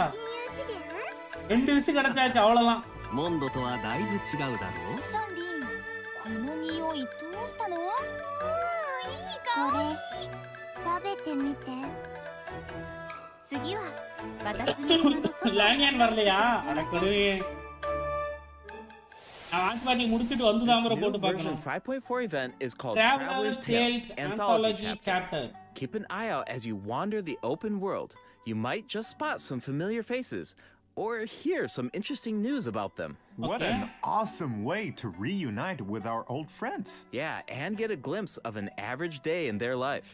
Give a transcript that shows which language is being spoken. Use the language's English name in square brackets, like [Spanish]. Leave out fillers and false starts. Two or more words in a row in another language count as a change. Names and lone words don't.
[Tamil] 2 விசு கிடைச்சாச்சு அவ்வளவுதான். [Japanese] モンドとはだいぶ違うだろう。シャンリン、この匂いどうしたの？いい香り。食べてみて。次は私に花のそば。 [Tamil] லானியான் வரலையா? அட கொடுவே. நான் பாட்டி முடிச்சிட்டு வந்து தாமரை போட்டு [English] Version [Tamil] பார்க்கணும். [English] 5.4 event is called Traveler's Tales Anthology Anthology Chapter. Chapter. Keep an eye out as you wander the open world. You might just spot some familiar faces or hear some interesting news about them. What an awesome way to reunite with our old friends. Yeah, and get a glimpse of an average day in their life.